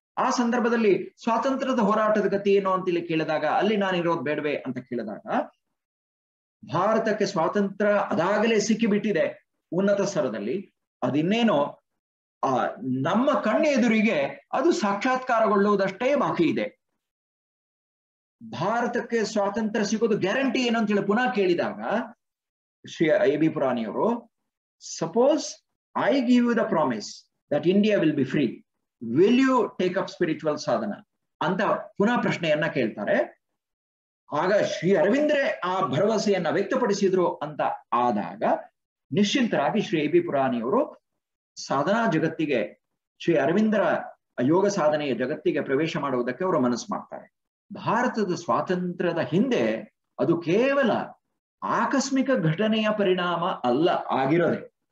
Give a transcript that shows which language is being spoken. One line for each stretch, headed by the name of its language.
Kannada: ಆ ಸಂದರ್ಭದಲ್ಲಿ ಸ್ವಾತಂತ್ರ್ಯದ ಹೋರಾಟದ ಗತಿ ಏನು ಅಂತೇಳಿ ಕೇಳಿದಾಗ, ಅಲ್ಲಿ ನಾನಿರೋದು ಬೇಡವೆ ಅಂತ ಕೇಳಿದಾಗ, ಭಾರತಕ್ಕೆ ಸ್ವಾತಂತ್ರ್ಯ ಅದಾಗಲೇ ಸಿಕ್ಕಿಬಿಟ್ಟಿದೆ ಉನ್ನತ ಸ್ತರದಲ್ಲಿ, ಅದಿನ್ನೇನೋ ನಮ್ಮ ಕಣ್ಣೆದುರಿಗೆ ಅದು ಸಾಕ್ಷಾತ್ಕಾರಗೊಳ್ಳುವುದಷ್ಟೇ ಬಾಕಿ ಇದೆ. ಭಾರತಕ್ಕೆ ಸ್ವಾತಂತ್ರ್ಯ ಸಿಗೋದು ಗ್ಯಾರಂಟಿ ಏನು ಅಂತೇಳಿ ಪುನಃ ಕೇಳಿದಾಗ Shri A B.
English: ಪುರಾಣಿಯವರು, suppose I give you the promise that India will be free. Will you take up spiritual sadhana?
Kannada: ಅಂತ ಪುನಃ ಪ್ರಶ್ನೆಯನ್ನ ಕೇಳ್ತಾರೆ. ಆಗ ಶ್ರೀ ಅರವಿಂದ್ರೆ ಆ ಭರವಸೆಯನ್ನ ವ್ಯಕ್ತಪಡಿಸಿದ್ರು ಅಂತ ಆದಾಗ ನಿಶ್ಚಿಂತರಾಗಿ ಶ್ರೀ ಎ ಬಿ ಪುರಾಣಿಯವರು ಸಾಧನಾ ಜಗತ್ತಿಗೆ, ಶ್ರೀ ಅರವಿಂದರ ಯೋಗ ಸಾಧನೆಯ ಜಗತ್ತಿಗೆ ಪ್ರವೇಶ ಮಾಡುವುದಕ್ಕೆ ಅವರು ಮನಸ್ಸು ಮಾಡ್ತಾರೆ. ಭಾರತದ ಸ್ವಾತಂತ್ರ್ಯದ ಹಿಂದೆ ಅದು ಕೇವಲ ಆಕಸ್ಮಿಕ ಘಟನೆಯ ಪರಿಣಾಮ ಅಲ್ಲ ಆಗಿರೋದೆ.